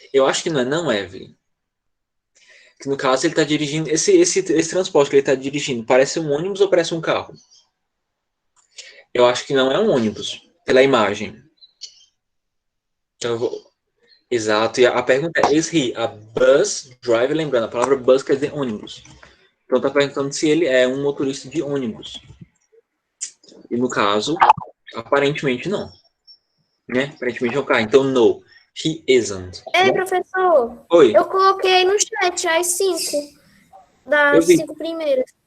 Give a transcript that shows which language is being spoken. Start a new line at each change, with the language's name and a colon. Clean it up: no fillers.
Portuguese: Eu acho que não é, não, Evelyn. Que no caso ele está dirigindo. Esse transporte que ele está dirigindo parece um ônibus ou parece um carro? Eu acho que não é um ônibus, pela imagem. Então eu vou. Exato, e a pergunta é:
English: is he a bus driver?
Portuguese: Lembrando, a palavra bus quer dizer ônibus. Então está perguntando se ele é um motorista de ônibus. E no caso, aparentemente não. Né? Aparentemente é um carro. Então,
English: no, he isn't.
Portuguese: Ei, professor. Oi. Eu coloquei no chat as 5 das 5 primeiras.